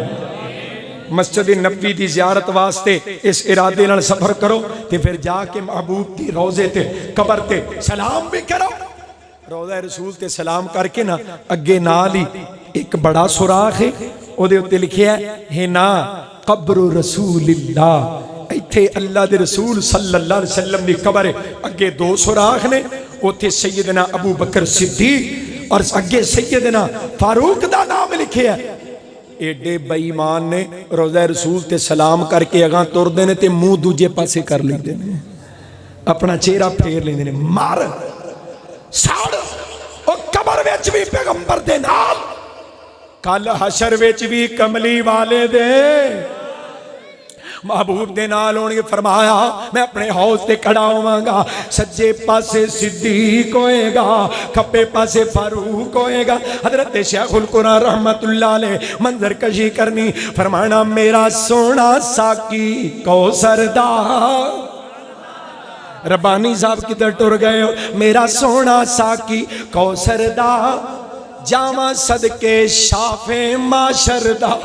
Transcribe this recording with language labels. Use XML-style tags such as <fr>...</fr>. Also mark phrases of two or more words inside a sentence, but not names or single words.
<pa>مسجد نبوی دی زیارت واسطے اس ارادے نال سفر کرو تے فیر جا کے محبوب دی روضے تے قبر تے سلام وی کرو. روضہ رسول تے سلام کرکے نا اگے نال ہی اک وڈا سوراخ ہے، اوہدے اتے لکھیا ہے نا</pa> <ar>قبر رسول الله.</ar> <pa>ایتھے اللہ دے رسول</pa> <ar>صلى الله عليه وسلم</ar> <pa>دی قبر ہے، اگے دو سوراخ نے، اوتھے سیدنا ابو بکر صدیق اور اگے سیدنا فاروق دا ناں لکھیا. ایڈے بے ایمان نے روضہ رسول تے سلام کرکے اگاں ٹردے نے تے منہ دوجے پاسے کر لیندے نے، اپنا چہرہ پھیر لیندے نے. مار ساڑ او قبر وچ وی پیغمبر دے نال، کل حشر وچ وی کملی والے دے محبوب دے نال ہونگے. فرمایا میں اپنے حوض تے کھڑا ہوواں گا، سجے پاسے صدیق ہووے گا، کھبے پاسے فاروق ہووے گا. حضرت شیخ القرآن</pa> <ar>رحمة الله عليه</ar> <pa>منظر کشی کرنی، فرمانا میرا سوہنا ساقی کوثر دا. ربانی صاحب کدھر ٹر گئے ہو? میرا سوہنا ساقی کوثر دا، جاواں صدقے شافع محشر دا.</pa>